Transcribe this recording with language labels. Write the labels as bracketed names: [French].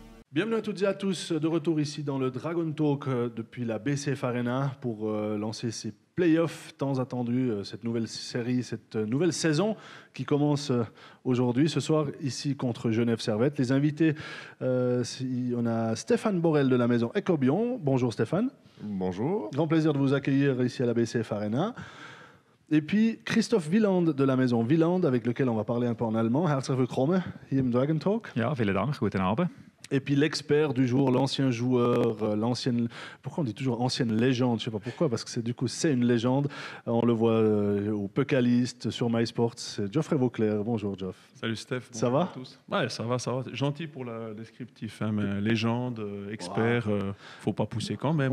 [French] Bienvenue à toutes et à tous, de retour ici dans le Dragon Talk depuis la BCF Arena pour lancer ces playoffs tant attendus, cette nouvelle série, cette nouvelle saison qui commence aujourd'hui, ce soir, ici contre Genève Servette. Les invités, on a Stéphane Borel de la maison Ecobion. Bonjour Stéphane. Bonjour. Grand plaisir de vous accueillir ici à la BCF Arena. Et puis Christophe Wieland de la maison Wieland, avec lequel on va parler un peu en allemand. [German] Herzlich willkommen hier im Dragon Talk. Ja, vielen Dank, guten Abend. [French] Et puis l'expert du jour, l'ancien joueur, l'ancienne... Pourquoi on dit toujours ancienne légende? Je ne sais pas pourquoi, parce que c'est une légende. On le voit au Pucalist, sur MySports. C'est Geoffrey Vauclair. Bonjour Geoff. Salut Steph. Ça va? À tous. Ouais, ça va. Gentil pour le descriptif, hein, mais légende, expert, faut pas pousser quand même.